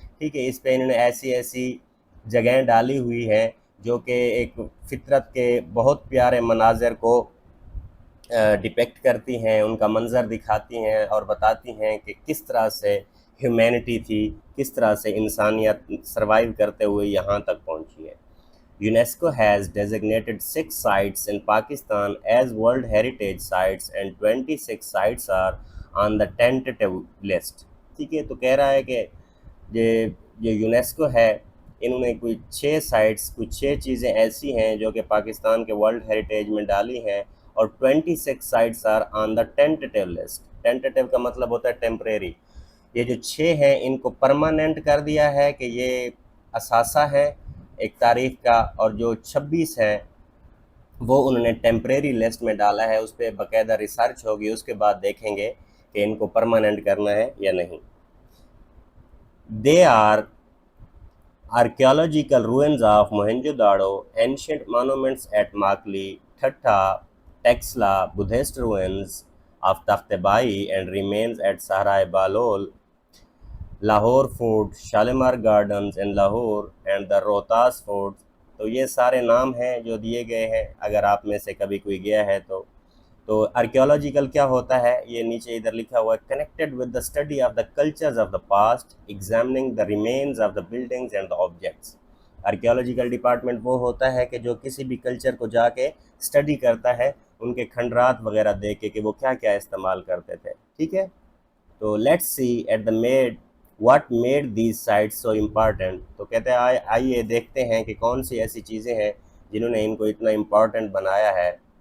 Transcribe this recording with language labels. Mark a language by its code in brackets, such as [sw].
[ur] ٹھیک ہے، اس پہ انہوں نے ایسی جگہیں ڈالی ہوئی ہیں جو کہ ایک فطرت کے بہت پیارے مناظر کو ڈپیکٹ کرتی ہیں، ان کا منظر دکھاتی ہیں اور بتاتی ہیں کہ کس طرح سے ہیومینٹی تھی، کس طرح سے انسانیت سروائیو کرتے ہوئے یہاں تک پہنچی ہے. [en] UNESCO has designated 6 sites in Pakistan as World Heritage Sites and 26 sites are on the tentative list. [ur] ٹھیک ہے، تو کہہ رہا ہے کہ یہ یونیسکو ہے، انہوں نے کوئی 6 سائٹس، کچھ 6 چیزیں ایسی ہیں جو کہ پاکستان کے ورلڈ ہیریٹیج میں ڈالی ہیں، اور 26 sites [en] Are on the tentative list. [ur] ٹینٹیٹیو کا مطلب ہوتا ہے ٹیمپریری. یہ جو 6 ہیں ان کو پرماننٹ کر دیا ہے کہ یہ اثاثہ ہے ایک تاریخ کا، اور جو 26 ہیں وہ انہوں نے ٹیمپریری لسٹ میں ڈالا ہے. اس پہ باقاعدہ ریسرچ ہوگی، اس کے بعد دیکھیں گے کہ ان کو پرماننٹ کرنا ہے یا نہیں. [en] They are archaeological ruins of Mohenjo-daro, ancient monuments at Makli, Thatta, Texla, Buddhist ruins of Takhtabai and remains at Sahara Balol, Lahore Fort, Shalimar Gardens in Lahore and the Rohtas Fort. [ur] تو یہ سارے نام ہیں جو دیے گئے ہیں، اگر آپ میں سے کبھی کوئی گیا ہے تو. تو آرکیولوجیکل کیا ہوتا ہے، یہ نیچے ادھر لکھا ہوا ہے: [en] Connected with the study of the cultures of the past, examining the remains of the buildings and the objects. [ur] Archaeological department وہ ہوتا ہے کہ جو کسی بھی کلچر کو جا کے اسٹڈی کرتا ہے، ان کے کھنڈرات وغیرہ دیکھ کے کہ وہ کیا کیا استعمال کرتے تھے. ٹھیک ہے، تو [en] Let's see at the made what made these sites so important. [ur] تو کہتے ہیں آئیے دیکھتے ہیں کہ کون سی ایسی چیزیں ہیں جنہوں نے ان کو اتنا امپارٹنٹ بنایا ہے.